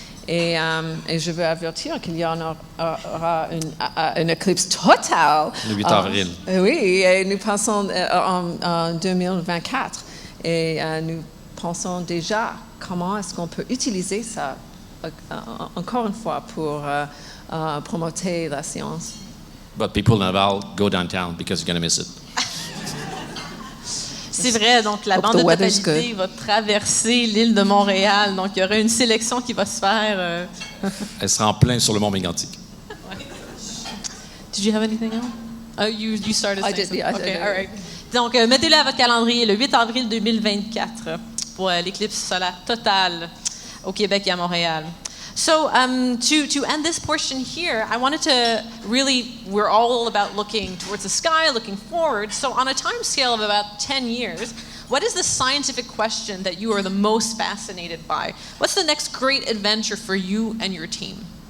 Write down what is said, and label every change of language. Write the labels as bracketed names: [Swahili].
[French] Et je veux avertir qu'il y en aura une éclipse totale. Le 8 avril. Oui, et nous pensons en 2024. Et nous pensons déjà comment est-ce qu'on peut utiliser ça, encore une fois, pour promouvoir la science. [English] But people in Laval, go downtown because you're going to miss it. [French] C'est vrai, donc la bande de totalité va traverser l'île de Montréal, donc il y aura une sélection qui va se faire. Elle sera en plein sur le mont Mégantic. [English] Did you have anything else? Oh, you started saying something. I did. Okay, all right. [French] Donc, mettez-le à votre calendrier, le 8 avril 2024, pour l'éclipse solaire totale au Québec et à Montréal. [English] So to end this portion here, I wanted to we're all about looking towards the sky, looking forward. So on a time scale of about 10 years, what is the scientific question that you are the most fascinated by? What's the next great adventure for you and your team?